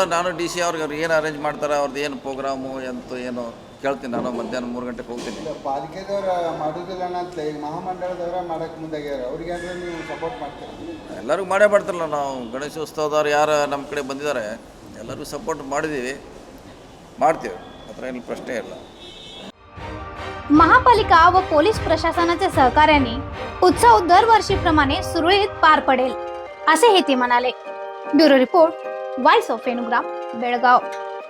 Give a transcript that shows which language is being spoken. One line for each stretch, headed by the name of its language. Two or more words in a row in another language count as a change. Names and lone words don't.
Kannada: ನಾನು DC ಅವ್ರಿಗೆ ಏನು ಅರೇಂಜ್ ಮಾಡ್ತಾರೆ, ಅವ್ರದ್ದು ಏನು ಪ್ರೋಗ್ರಾಮು ಎಂತ ಏನು ಕೇಳ್ತೀನಿ. ನಾನು ಮಧ್ಯಾಹ್ನ 3 ಗಂಟೆಗೆ ಹೋಗ್ತೀನಿ. ಪಾಲಿಕೆದವ್ರು ಮಾಡೋದಿಲ್ಲ ಅಂತ ಈಗ ಮಹಾಮಂಡಳದವ್ರ ಮಾಡಕ್ಕೆ ಮುಂದಾಗ್ಯಾರ, ಅವ್ರಿಗೆ ನೀವು ಸಪೋರ್ಟ್ ಮಾಡ್ತೀರಾ? ಎಲ್ಲರಿಗೂ ಮಾಡೇ ಮಾಡ್ತಿರಲ್ಲ ನಾವು. ಗಣೇಶೋತ್ಸವದವ್ರು ಯಾರು ನಮ್ಮ ಕಡೆ ಬಂದಿದ್ದಾರೆ ಎಲ್ಲರಿಗೂ सपोर्ट ಮಾಡಿದ್ದೀವಿ, ಮಾಡ್ತೀವಿ, ಹತ್ರ ಏನು प्रश्न ಇಲ್ಲ.
Marathi: महापालिका व पोलीस प्रशासनाच्या सहकार्याने उत्सव दरवर्षीप्रमाणे सुरळीत पार पडेल असे हे ते म्हणाले.
English: Bureau report, Voice of Enugram, Belgaum.